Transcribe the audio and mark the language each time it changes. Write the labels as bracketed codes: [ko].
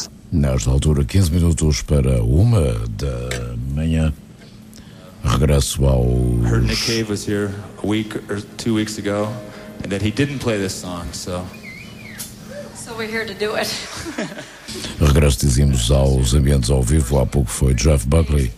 [pt] Nesta altura, 15 minutos para uma da manhã. Regresso ao. [en] Heard Nick Cave was here a week or 2 weeks ago, and that he didn't play this song, so. So we're here to do it. [pt] Regresso, dizíamos, aos ambientes ao vivo. Há pouco foi Jeff Buckley.